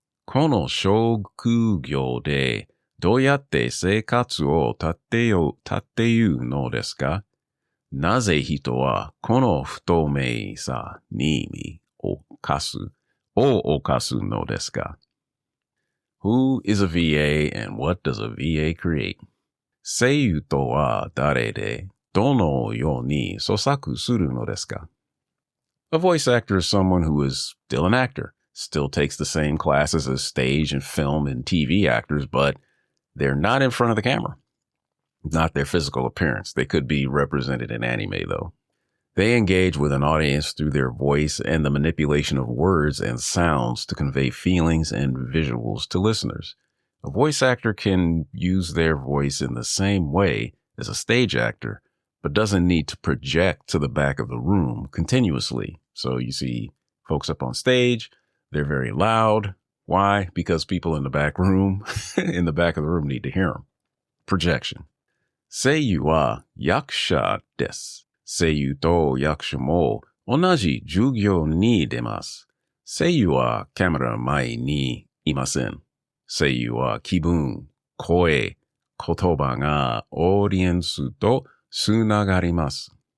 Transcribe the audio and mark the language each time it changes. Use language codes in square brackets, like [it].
[ja] この職業でどうやって生活を立てるのですか？なぜ人はこの不透明さに身を犯すのですか？ [en] Who is a VA and what does a VA create? [ja] 声優とは誰でどのように創作するのですか？ [en] A voice actor is someone who is still an actor, still takes the same classes as stage and film and TV actors, but they're not in front of the camera. Not their physical appearance. They could be represented in anime, though. They engage with an audience through their voice and the manipulation of words and sounds to convey feelings and visuals to listeners. A voice actor can use their voice in the same way as a stage actor, but doesn't need to project to the back of the room continuously. So you see folks up on stage, they're very loud. Why? Because people in the back of the room need to hear them. [ja] Projection. 声優は役者です。声優と役者も同じ授業に出ます。声優はカメラ前にいません。声優は気分、声、言葉がオーディエンスとつながります。